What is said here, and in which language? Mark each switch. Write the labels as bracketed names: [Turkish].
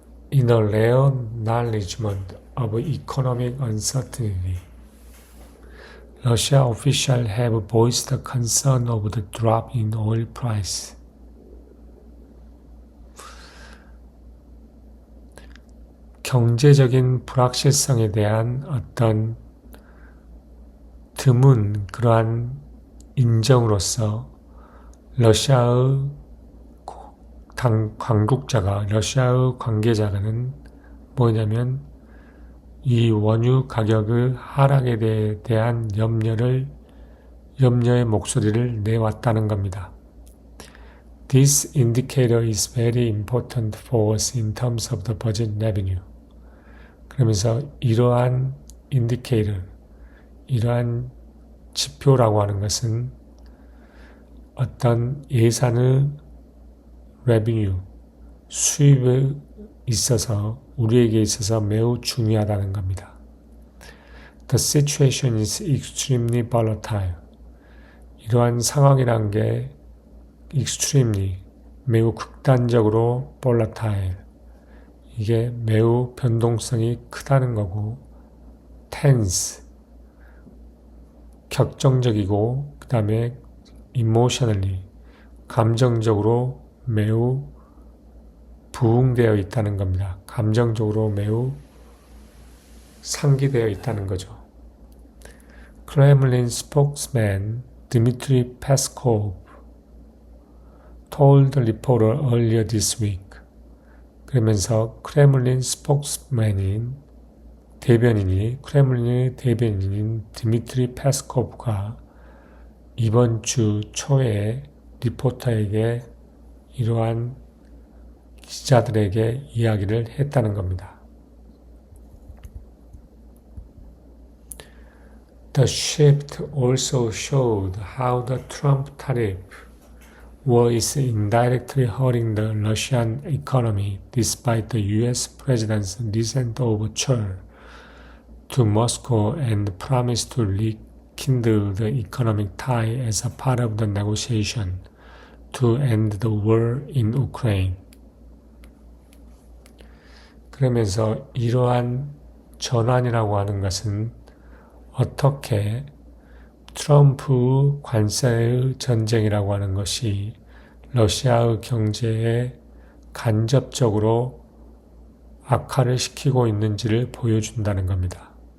[English] In a rare acknowledgement of economic uncertainty, Russia officials have voiced concern over the drop in oil price. [Korean] 경제적인 불확실성에 대한 어떤 드문 그러한 인정으로써 러시아의 당국자가 러시아의 관계자는 뭐냐면 이 원유 가격의 하락에 대한 염려의 목소리를 내왔다는 겁니다. [English] This indicator is very important for us in terms of the budget revenue. [Korean] 그러면서 이러한 indicator, 이러한 지표라고 하는 것은 어떤 예산의 revenue, 수입에 있어서 우리에게 있어서 매우 중요하다는 겁니다. [English] The situation is extremely volatile. [Korean] 이러한 상황이란 게 extremely, 매우 극단적으로 volatile. 이게 매우 변동성이 크다는 거고 tense, 격정적이고 그 다음에 emotionally, 감정적으로 매우 부응되어 있다는 겁니다. 감정적으로 매우 상기되어 있다는 거죠. [English] Kremlin spokesman Dmitry Peskov told the reporter earlier this week. [Korean] 그러면서 크레물린 스포크스맨인 크레물린의 대변인인 드미트리 페스코프가 이번 주 초에 리포터에게 이러한 기자들에게 이야기를 했다는 겁니다. [English] The shift also showed how the Trump tariff war is indirectly hurting the Russian economy despite the U.S. President's recent overture to Moscow and promise to rekindle the economic tie as a part of the negotiation to end the war in Ukraine. [Korean] 그러면서 이러한 전환이라고 하는 것은 어떻게 트럼프 관세의 전쟁이라고 하는 것이 러시아의 경제에 간접적으로 악화를 시키고 있는지를 보여준다는 겁니다.